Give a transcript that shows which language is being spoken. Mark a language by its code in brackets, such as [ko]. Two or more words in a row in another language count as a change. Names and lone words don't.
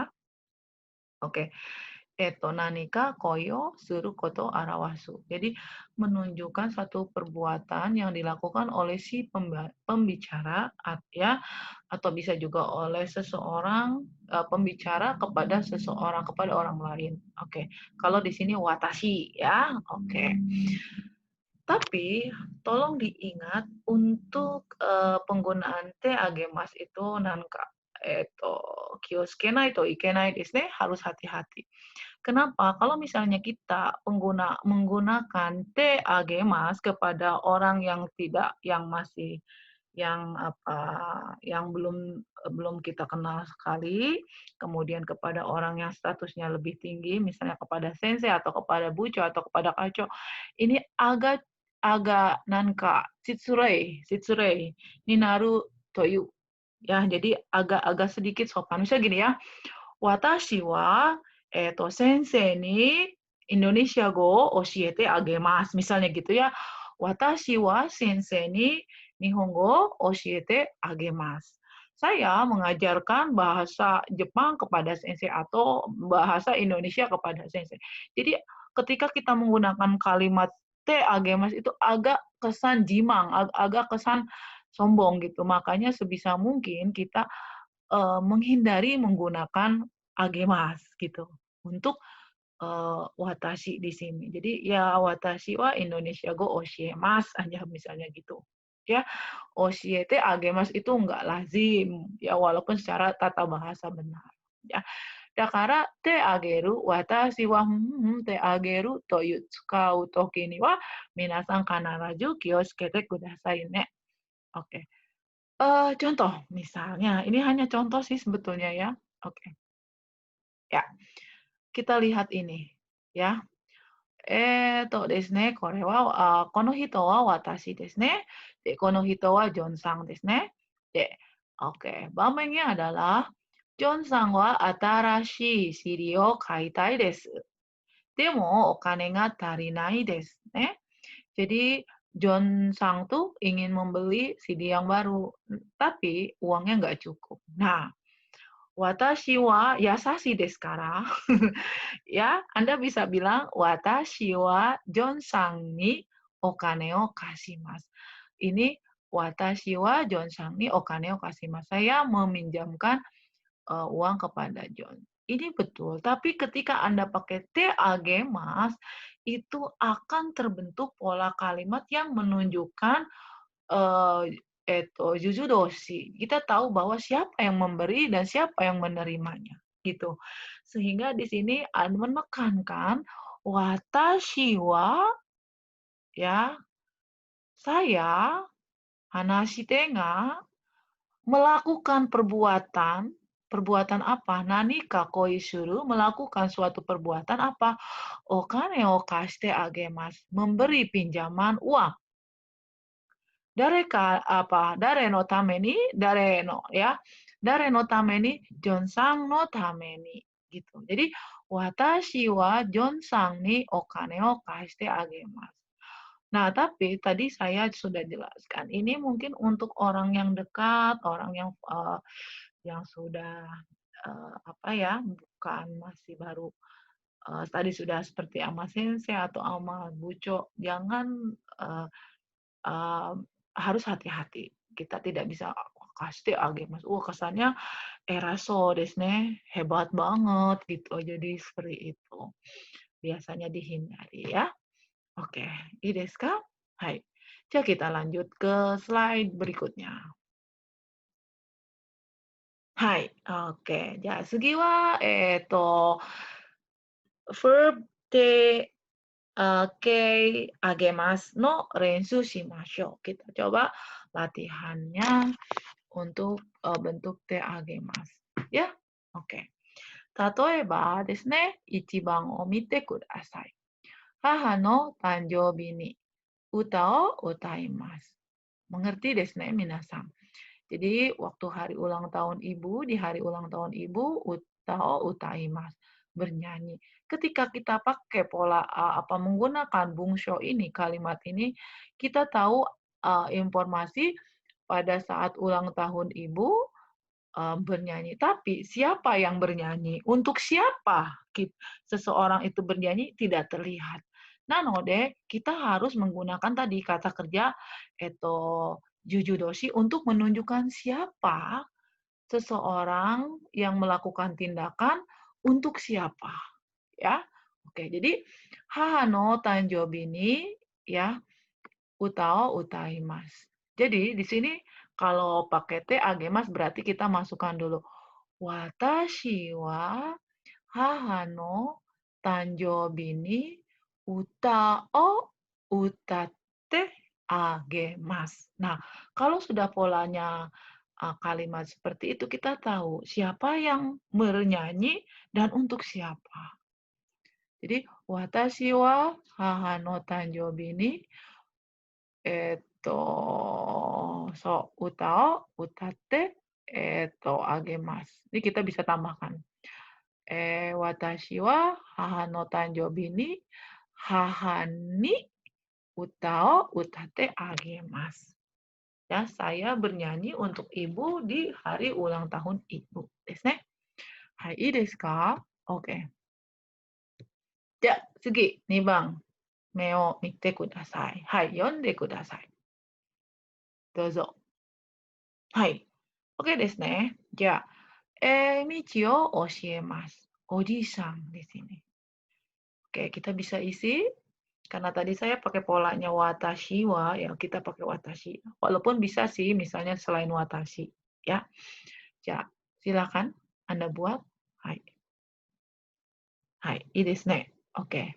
[id] Oke. [ja] 何か行為することを表す. [id] Jadi menunjukkan satu perbuatan yang dilakukan oleh si pembicara ya, atau bisa juga oleh seseorang pembicara kepada seseorang, kepada orang lain. Oke. Kalau di sini watashi ya. Oke. Tapi tolong diingat untuk penggunaan [ja] てあげます [id] itu [ja] なんか気をつけないといけないですね, [id] harus hati-hati. Kenapa? Kalau misalnya kita menggunakan [ja] てあげます [id] kepada orang yang tidak, yang masih, yang apa, yang belum kita kenal sekali, kemudian kepada orang yang statusnya lebih tinggi, misalnya kepada sensei atau kepada buco atau kepada kaco, ini agak agak [ja] なんか失礼になるという. [id] Ya, jadi agak sedikit sopan. Misalnya gini ya, [ja] 私は先生にインドネシア語教えてあげます. [id] Misalnya gitu ya. [ja] 私は先生に日本語教えてあげます. [id] Saya mengajarkan bahasa Jepang kepada sensei atau bahasa Indonesia kepada sensei. Jadi ketika kita menggunakan kalimat [ja] てあげます [id] itu agak kesan jimang, agak kesan sombong gitu. Makanya sebisa mungkin kita menghindari menggunakan agemas gitu untuk watashi di sini. Jadi ya [ja] 私はインドネシア語教えます [id] aja misalnya gitu. Ya, [ja] 教えてあげます [id] itu enggak lazim ya walaupun secara tata bahasa benar. Ya. [ja] だからてあげる私はてあげるという使う時には皆さん必ず気をつけてくださいね. [id] Oke. Contoh misalnya, ini hanya contoh sih sebetulnya ya. Oke. Ya. Kita lihat ini ya. [ja] ですね、これは、この人は私ですね。で、この人はジョンさんですね。で、OK。 [id] 場面nya adalah, [ja] ジョンさんは新しい CD を買いたいです。でも、お金が足りないですね. [id] Jadi, John Sang tuh ingin membeli CD yang baru, tapi uangnya nggak cukup. Nah, [ja] 私は優しいですから. [id] Ya, Anda bisa bilang [ja] 私はジョンさんにお金を貸します. Ini 私はジョンさんにお金を貸します. [id] Saya meminjamkan uang kepada John. Ini betul, tapi ketika Anda pakai [ja] てあげます, [id] itu akan terbentuk pola kalimat yang menunjukkan, jujudoshi. Kita tahu bahwa siapa yang memberi dan siapa yang menerimanya, gitu. Sehingga di sini menekankan, [ja] 私は, [id] ya, saya, [ja] 話し手が, [id] melakukan perbuatan, perbuatan apa? [ja] 何か行為する, [id] melakukan suatu perbuatan apa? [ja] お金を貸してあげます, [id] memberi pinjaman uang. [ja] 誰のために、誰のや. 誰のために、ジョンさんのために. [id] Gitu. Jadi, [ja] 私はジョンさんにお金を貸してあげます. [id] Nah, tapi tadi saya sudah jelaskan, ini mungkin untuk orang yang dekat, orang yang sudah, apa ya, bukan masih baru, tadi sudah seperti ama sensei atau ama buco, jangan, eee eee, harus hati-hati. Kita tidak bisa, "Wah, [ja] 貸してあげます." [id] Kesannya [ja] 偉そうですね, [id] hebat banget gitu, jadi seperti itu. Biasanya dihindari ya. Oke, [ja] いいですか? Hai. [id] Kita lanjut ke slide berikutnya. [ja] Hai, oke. Verb て形あげますの練習しましょう. [id] Kita coba latihannya untuk bentuk [ja] てあげます. [id] Ya, oke. [ja] 例えばですね, 1番を見てください。母の誕生日に歌を歌います。Mengerti ですね、皆さん. [id] Jadi waktu hari ulang tahun ibu, di hari ulang tahun ibu, [ja] 歌を歌います, [id] bernyanyi. Ketika kita pakai pola menggunakan bungsho ini, kalimat ini, kita tahu informasi pada saat ulang tahun ibu bernyanyi. Tapi siapa yang bernyanyi? Untuk siapa seseorang itu bernyanyi tidak terlihat. Nanode, kita harus menggunakan tadi kata kerja jujudoshi untuk menunjukkan siapa seseorang yang melakukan tindakan untuk siapa, ya. Oke, jadi [ja] 母の誕生日に、や、歌を歌います. [id] Jadi di sini kalau pakai [ja] てあげます [id] berarti kita masukkan dulu [ja] 私は母の誕生日に歌を歌ってあげます. [id] Nah, kalau sudah polanya kalimat seperti itu, kita tahu siapa yang bernyanyi dan untuk siapa. Jadi, [ja] 私は母の誕生日に歌を歌ってあげます. [id] Ini kita bisa tambahkan. [ja] 私は母の誕生日に母に歌を歌ってあげます. [id] Ya, saya bernyanyi untuk ibu di hari ulang tahun ibu. [ja] ですね. はい、いいですか? Oke. じゃ、次, 2番目を見てください。はい、読んでください。どうぞ。はい。オッケーですね。じゃあ、道を教えます。 [id] おじさん di sini. Oke, kita bisa isi karena tadi saya pakai polanya [ja] 私は, [id] ya kita pakai watashi. Walaupun bisa sih misalnya selain watashi, ya. Ya, silakan Anda buat. [ja] Hai. Hai, いいですね. Oke.